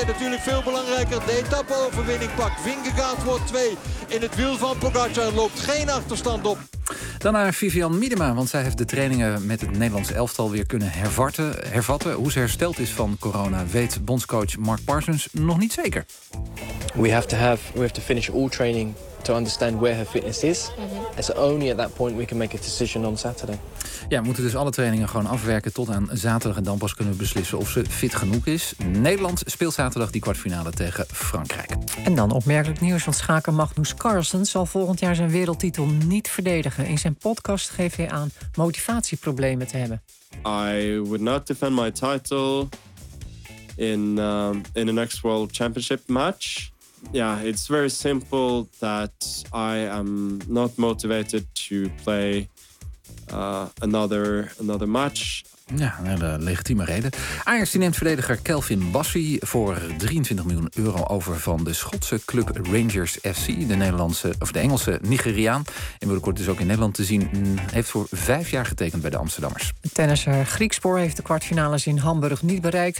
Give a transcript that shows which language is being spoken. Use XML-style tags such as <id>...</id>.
<nl>En natuurlijk veel belangrijker, de etappe-overwinning pakt. Vingegaard wordt 2 in het wiel van Pogacar, loopt geen achterstand op. Dan naar Vivian Miedema, want zij heeft de trainingen met het Nederlands elftal weer kunnen hervatten. Hoe ze hersteld is van corona weet bondscoach Mark Parsons nog niet zeker.</nl> <en>We have to finish all training to understand where her fitness is. It's only at that point we can make a decision on Saturday.</en> <nl>Ja, we moeten dus alle trainingen gewoon afwerken tot aan zaterdag en dan pas kunnen we beslissen of ze fit genoeg is. Nederland speelt zaterdag die kwartfinale tegen Frankrijk. En dan opmerkelijk nieuws, want schaker Magnus Carlsen zal volgend jaar zijn wereldtitel niet verdedigen. In zijn podcast geeft hij aan motivatieproblemen te hebben.</nl> <en>I would not defend my title in the next World Championship match. Yeah, it's very simple that I am not motivated to play another match.</en> <nl>Ja, een hele legitieme reden. Ajax neemt verdediger Kelvin Bassey voor 23 miljoen euro over van de Schotse club Rangers FC. De Engelse Nigeriaan. En binnenkort dus ook in Nederland te zien. Heeft voor 5 jaar getekend bij de Amsterdammers. Tennisser Griekspoor heeft de kwartfinales in Hamburg niet bereikt.</nl>